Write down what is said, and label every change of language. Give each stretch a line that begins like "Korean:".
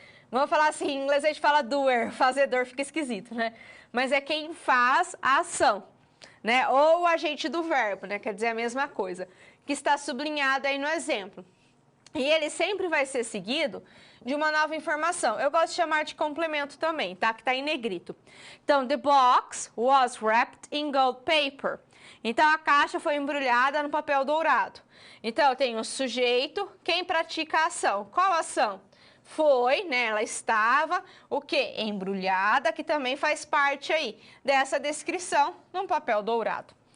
Portuguese: Vamos falar assim, em inglês a gente fala doer, fazedor, fica esquisito, né? Mas é quem faz a ação, né? Ou o agente do verbo, né? Quer dizer a mesma coisa, que está sublinhado aí no exemplo. E ele sempre vai ser seguido de uma nova informação. Eu gosto de chamar de complemento também, tá? Que tá em negrito.
English: Então, the box was wrapped in gold paper.
Portuguese: Então, a caixa foi embrulhada no papel dourado. Então, eu tenho o sujeito, quem pratica a ação. Qual ação? Foi, né? Ela estava, o quê? Embrulhada, que também faz parte aí dessa descrição num papel dourado.